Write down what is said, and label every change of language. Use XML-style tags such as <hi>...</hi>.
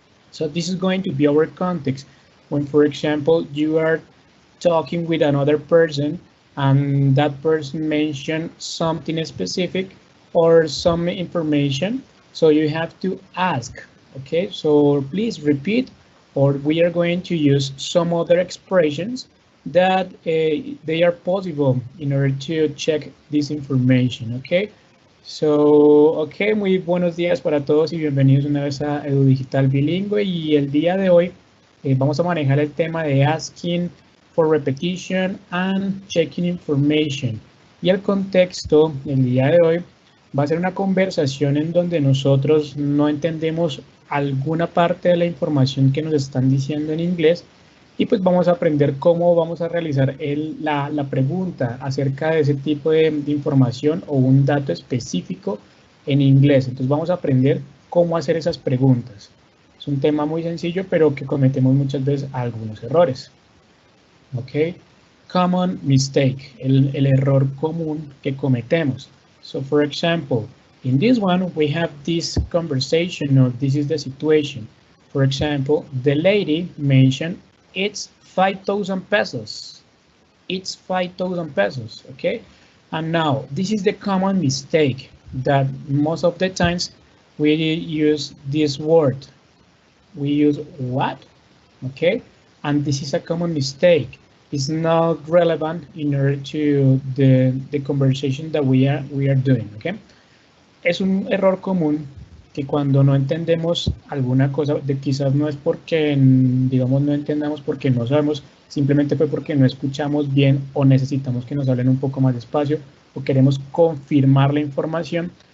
<en>So this is going to be our context. When, for example, you are talking with another person and that person mentioned something specific or some information, so you have to ask, okay? So please repeat, or we are going to use some other expressions that they are possible in order to check this information, okay?</en> <es>So, okay, muy buenos días para todos y bienvenidos una vez a Edu Digital Bilingüe, y el día de hoy vamos a manejar el tema de</es> <en>asking for repetition and checking information.</en> <es>Y el contexto del día de hoy va a ser una conversación en donde nosotros no entendemos alguna parte de la información que nos están diciendo en inglés, y pues vamos a aprender cómo vamos a realizar la pregunta acerca de ese tipo de información o un dato específico en inglés. Entonces vamos a aprender cómo hacer esas preguntas. Es un tema muy sencillo, pero que cometemos muchas veces algunos errores. Ok,</es> <en>common mistake,</en> <es>el error común que cometemos.</es> <en>So for example, in this one we have this conversation, or this is the situation. For example, the lady mentioned it's 5,000 pesos. It's 5,000 pesos, okay? And now, this is the common mistake that most of the times we use this word. We use what, okay? And this is a common mistake. It's not relevant in order to the conversation that we are doing, okay?</en> <es>Es un error común que cuando no entendemos alguna cosa, quizás no es porque, digamos, no entendamos porque no sabemos, simplemente fue porque no escuchamos bien o necesitamos que nos hablen un poco más despacio o queremos confirmar la información.</es>